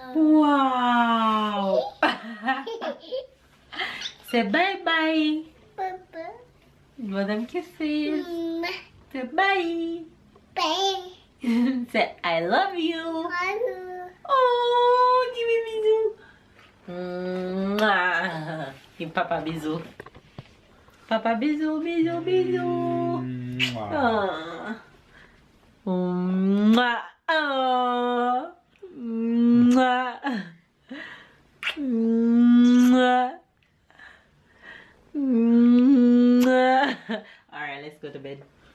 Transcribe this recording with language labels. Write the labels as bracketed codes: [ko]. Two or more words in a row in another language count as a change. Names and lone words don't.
[en] Wow. Say bye-bye. Bye-bye. Give them kisses. Say bye. Bye. Say I love you. Hello. Oh, give me bisou. Mwah. Give Papa bisou. Papa [fr] bisou, bisou, bisou. Ah. Mwah. Oh. Mwah. Mwah. Mwah. [en] All right, let's go to bed.